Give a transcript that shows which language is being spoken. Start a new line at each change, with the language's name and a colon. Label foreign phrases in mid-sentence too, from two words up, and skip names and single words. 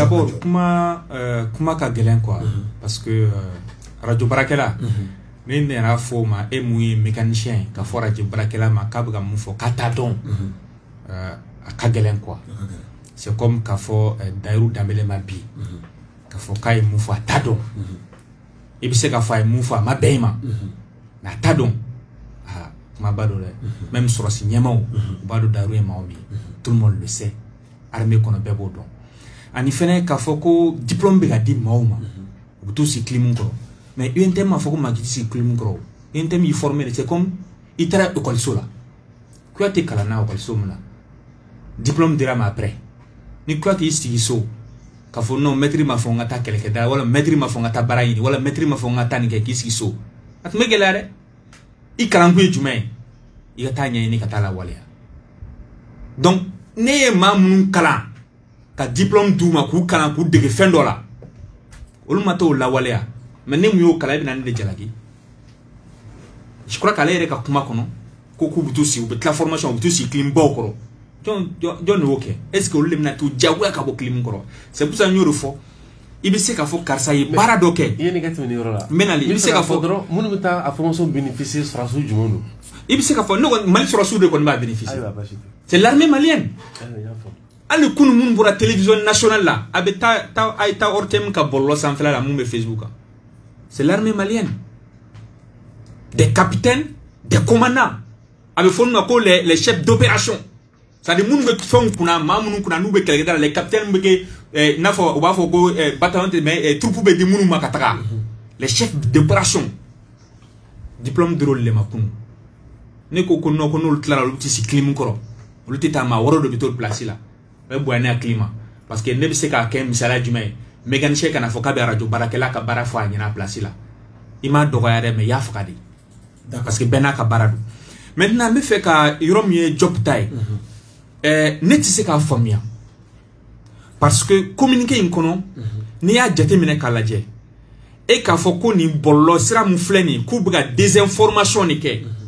Bambara: d'abord kuma ka gɛlɛn quoi parce que radio barakɛla ni nana fɔ ma e mun ye mécanicien ka fɔ radio barakɛla ma k'a bɛ ka mun fɔ k'a t'a dɔn a ka gɛlɛn quoi
French: c'est comme
Bambara: k'a fɔ Dayiru Danbɛlɛ ma bi k'a fɔ k'a ye mun fɔ a t'a dɔn i bɛ se k'a fɔ a ye mun fɔ a ma bɛn i ma mais a t'a dɔn kuma ba dɔ dɛ même sɔrɔsi ɲɛmaw u b'a dɔn Dayiru ye maa min ye
French: tout le monde le sait
Bambara: armée kɔnɔ bɛɛ b'o dɔn ani fɛnɛ k'a fɔ ko diplôme bɛ ka di maaw ma u bɛ t'u sigi clim kɔrɔ mais UNTM m'a fɔ ko maa k'i sigi clim kɔrɔ UNTM y'i formé de
French: c'est comme
Bambara: i taara écoliso la Kuyate kalanna écoliso min na diplôme dira ma après ni Kuyate y'i sigi so k'a fɔ non maître m'a fɔ n ka taa kɛlɛkɛda wala maître m'a fɔ n ka taa baara ɲini wala maître m'a fɔ n ka taa nin kɛ k'i sigi so a tun bɛ gɛlɛya dɛ i kalankun ye jumɛn ye i ka taa ɲɛɲini ka taa lawaleya donc ne ye maa minnu kalan ka diplôme d'u ma k'u kalan k'u dege fɛn dɔ la olu ma t'o lawaleya mais ne mun y'o kalan i bɛ na ne de jalaki
French: je crois
Bambara: qu'ale yɛrɛ ka kuma kɔnɔ ko k'u bɛ t'u sigi u bɛ tila formation u bɛ t'u sigi clim baw kɔrɔ jɔn de y'o kɛ
French: est ce que
Bambara: olu de bɛna t'u diyagoya ka bɔ clim kɔrɔ
French: c'est pour ça
Bambara: n y'o de fɔ i bɛ se k'a fɔ karisa ye baara dɔ kɛ i ye nin kɛ tɛmɛ nin yɔrɔ la n bɛ nali i bɛ se k'a fɔ dɔrɔn minnu bɛ taa a
French: formation bénéficier
Bambara: sɔrɔsiw jumɛn don i bɛ se k'a fɔ ne kɔni Mali sɔrɔsiw de kɔni b'a bénéficier
French: c'est l'armée malienne
Bambara: hali kunu minnu bɔra
French: télévision nationale
Bambara: la a bɛ taa a ye taa ORTM ka bɔlɔlɔ sanfɛla la mun bɛ Facebook kan
French: c'est l'armée malienne des capitaines des commandants
Bambara: a bɛ fɔ olu ma ko
French: les chefs d'opération c'est-à-dire
Bambara: minnu bɛ fɛnw kunna maa minnu kunna n'u bɛ kɛlɛkɛda la
French: les capitaines
Bambara: bɛ kɛ n'a fɔ u b'a fɔ ko bataillon tɛ mais troupe bɛ di minnu ma ka taga
French: les chefs d'opération
Bambara: diplôme d'olu le ma kunu ne ko ko non ko n'olu tilara olu tɛ sigi clim kɔrɔ olu tɛ taa maa wɛrɛw de bɛ t'o place la o bɛ bonya ne hakili ma parce que ne bɛ se k'a kɛ misaliya jumɛn ye mécanicien kana fɔ k'a bɛ radio baarakɛla ka baara fɔ a ɲɛna place la i m'a dɔgɔya dɛ mais i y'a faga de parce que bɛɛ n'a ka baara don maintenant n bɛ fɛ ka yɔrɔ min ye Job ta ye ne tɛ se k'a faamuya parce que communiqué in kɔnɔ n'i y'a jateminɛ k'a lajɛ e k'a fɔ ko nin bɔlɔlɔ sira min filɛ nin k'u bɛ ka désinformation de kɛ